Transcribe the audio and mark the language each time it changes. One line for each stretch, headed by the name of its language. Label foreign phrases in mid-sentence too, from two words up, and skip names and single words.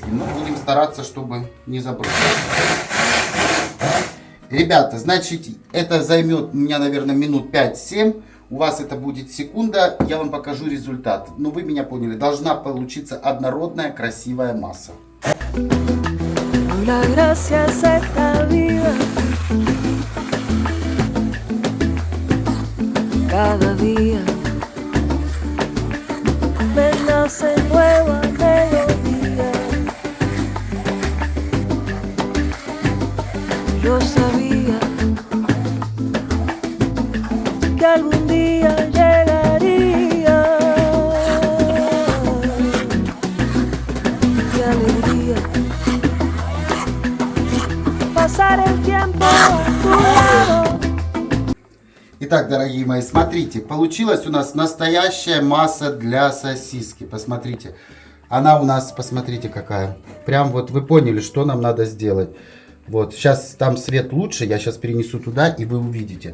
Russian: Но будем стараться, чтобы не забрызгать. Ребята, значит, это займет у меня, наверное, минут 5-7. У вас это будет секунда, я вам покажу результат. Но вы меня поняли, должна получиться однородная красивая масса.
Spanish: Cada día me nace nueva melodía. Yo sabía que algún día llegaría. Qué alegría pasar el tiempo a tu lado.
Russian: Итак, дорогие мои, смотрите, получилась у нас настоящая масса для сосиски. Посмотрите, она у нас, посмотрите какая. Прям вот вы поняли, что нам надо сделать. Вот, сейчас там свет лучше, я сейчас перенесу туда, и вы увидите.